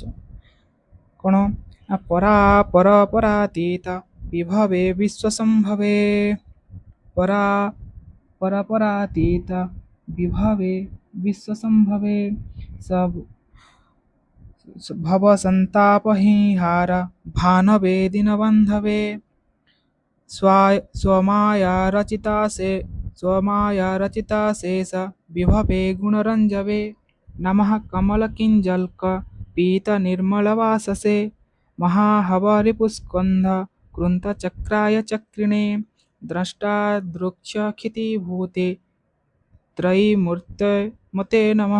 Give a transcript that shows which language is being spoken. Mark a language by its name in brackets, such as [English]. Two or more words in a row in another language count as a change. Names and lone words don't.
[Sanskrit] କ'ଣ? ପରା ପର ପରାତୀତ ବିଭବେ ବିଶ୍ୱସମ୍ଭବେ, ପରା ପର ପରାତୀତ ବିଭବେ ବିଶ୍ୱସମ୍ଭବେ, ଭବ ସନ୍ତାପହିହାର ଭାନବେ ଦୀନବନ୍ଧବେ, स्वमाया रचिता शेष विभवे गुणरञ्जवे, नमः कमलकिञ्जल्क पीत निर्मलवाससे, महाहवरिपुस्कन्ध कृन्तचक्राय चक्रिणे, द्रष्टादृक्षखितिभूते त्रयीमूर्तमते नमः।